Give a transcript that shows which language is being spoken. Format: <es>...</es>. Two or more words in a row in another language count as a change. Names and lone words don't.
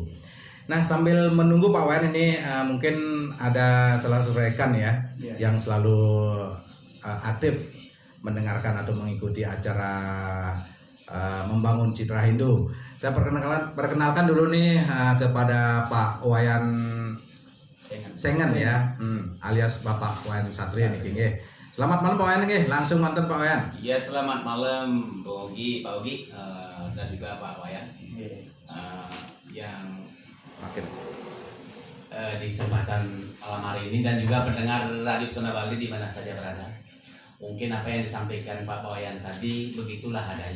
<id>Nah, sambil menunggu Pak Wayan ini mungkin ada salah satu rekan ya yang selalu aktif mendengarkan atau mengikuti acara membangun citra Hindu. Saya perkenalkan dulu nih kepada Pak Wayan Sengen ya, alias Bapak Wayan Satria nih, nggih. Selamat malam Pak Wayan nggih, langsung manten Pak Wayan. Iya, selamat malam Pak Ogi, dan juga Pak Wayan. Yang Makin di kesempatan malam hari ini dan juga pendengar Radio Pesona Bali di mana saja berada. Mungkin apa yang disampaikan Pak Wayan tadi begitulah adanya.</id>